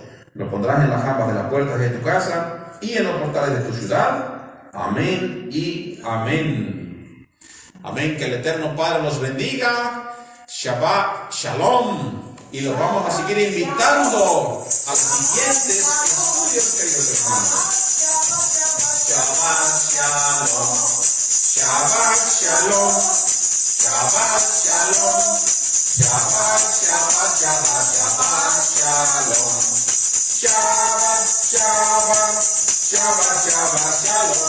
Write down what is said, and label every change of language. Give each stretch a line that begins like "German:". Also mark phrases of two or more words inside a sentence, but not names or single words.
Spanish: Los pondrás en las jambas de la puerta de tu casa y en los portales de tu ciudad. Amén y amén. Amén, que el Eterno Padre los bendiga.
Hebrew: שבת שלום.
Spanish: Y los vamos a seguir invitando a los siguientes estudios, queridos hermanos.
Hebrew: שבת שלום. שלום. שבת שלום. שבת, שבת, שבת, שבת שלום. שבת, שבת, שבת, שבת שלום.